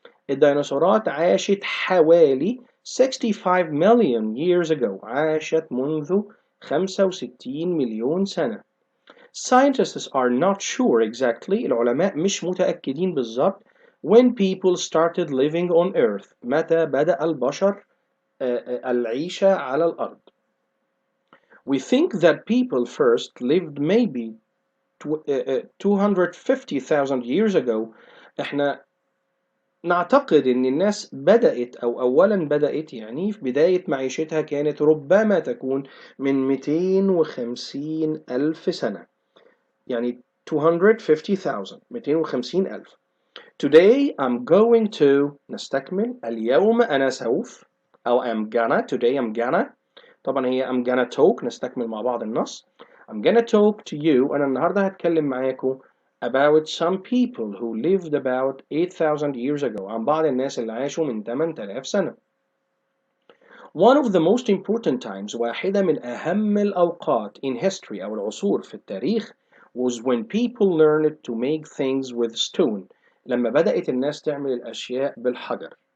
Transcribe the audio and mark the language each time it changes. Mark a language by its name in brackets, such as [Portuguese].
[Arabic] الديناصورات عاشت حوالي [English] 65 million years ago. [Arabic] عاشت منذ 65 مليون سنة. [English] Scientists are not sure exactly. [Arabic] العلماء مش متأكدين بالظبط [English] when people started living on Earth. [Arabic] متى بدأ البشر العيشة على الأرض. [English] We think that people first lived maybe 250,000 years ago. [Arabic] احنا نعتقد ان الناس بدأت او اولا بدأت يعني في بداية معيشتها كانت ربما تكون من 250 ألف سنة، يعني 250 ألف. [English] Today I'm going to [Arabic] نستكمل. اليوم أنا سوف أو [English] today I'm gonna. [Arabic] طبعا هي [English] I'm gonna talk. [Arabic] نستكمل مع بعض النص. [English] I'm gonna talk to you. [Arabic] أنا النهاردة هتكلم معاكم [English] about some people who lived about 8,000 years ago. [Arabic] عن بعض الناس اللي عاشوا من 8,000 سنة. [English] One of the most important times. [Arabic] واحدة من أهم الأوقات [English] in history [Arabic] أو العصور في التاريخ [English] was when people learned to make things with stone. [Arabic] لما بدأت الناس تعمل الأشياء بالحجر.